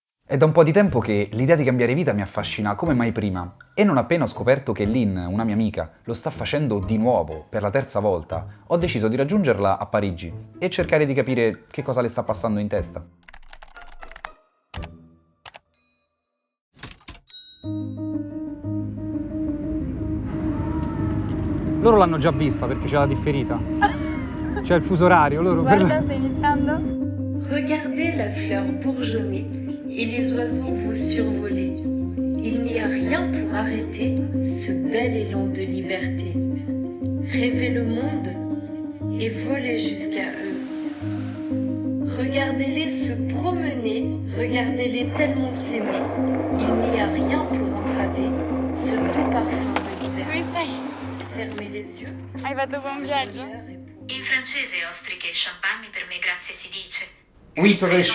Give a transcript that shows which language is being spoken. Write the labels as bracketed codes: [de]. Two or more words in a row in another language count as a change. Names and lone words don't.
[it] È da un po' di tempo che l'idea di cambiare vita mi affascina come mai prima e non appena ho scoperto che Lynn, una mia amica, lo sta facendo di nuovo, per la terza volta, ho deciso di raggiungerla a Parigi e cercare di capire che cosa le sta passando in testa. Loro l'hanno già vista perché c'è la differita. C'è il fuso orario, loro Guarda, sta iniziando. [fr] Regardez la fleur bourgeonner et les oiseaux vous survoler. Il n'y a rien pour arrêter ce bel élan de liberté. Rêvez le monde et volez jusqu'à eux. Regardez-les se promener, regardez-les tellement s'aimer. Il n'y a rien pour entraver ce doux parfum de liberté. [it] Come stai? [fr] Fermez les yeux. [it] Hai fatto buon viaggio? In francese ostriche e champagne per me grazie si dice. [fr] Huître [it] Mentre